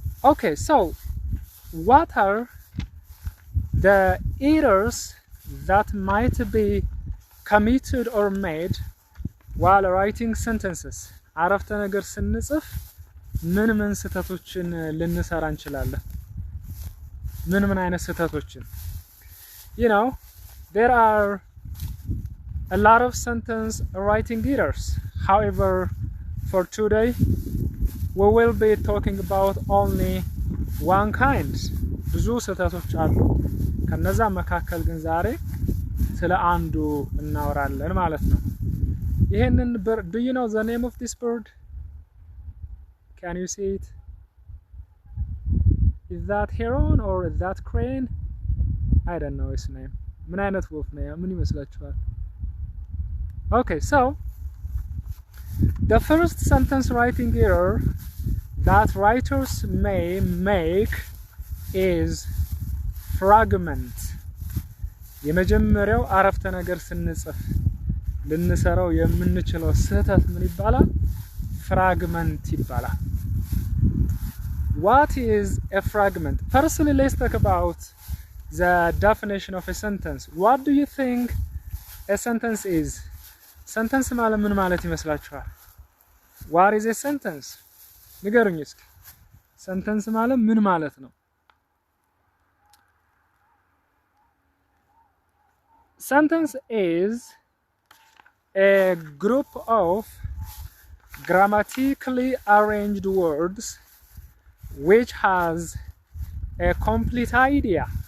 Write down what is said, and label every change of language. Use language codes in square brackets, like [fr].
[en] Okay, so what are the errors that might be committed or made while writing sentences? [am] አረፍተ ነገር ስንጽፍ ምን ስህተቶችን ልንሰራ እንችላለን? ምን አይነት ስህተቶችን? [en] You know, there are a lot of sentence writing errors. However, for today, we will be talking about only one kind. [am] ብዙ ስህተቶች አሉ። ከነዛ መካከል ግን ዛሬ ስለ አንዱ እናወራለን ማለት ነው። ይሄንን [en] do you know the name of this bird? Can you see it? Is that heron or is that crane? I don't know its name. [am] ምን አይነት ወፍ ነው? ምን ይመስላችኋል? [en] Okay, so the first sentence writing error that writers may make is fragment. [am] የመጀመሪያው አረፍተ ነገር ስንጽፍ ልንሰራው የምንችለው ስህተት ምን ይባላል? ፍራግመንት ይባላል። [en] What is a fragment? Firstly, let's talk about the definition of a sentence. What do you think a sentence is? [am] Sentence ማለት ምን ማለት ይመስላችኋል? [en] What is a sentence? [am] ንገሩኝ እስኪ። sentence ማለት ምን ማለት ነው? [en] Sentence is a group of grammatically arranged words which has a complete idea.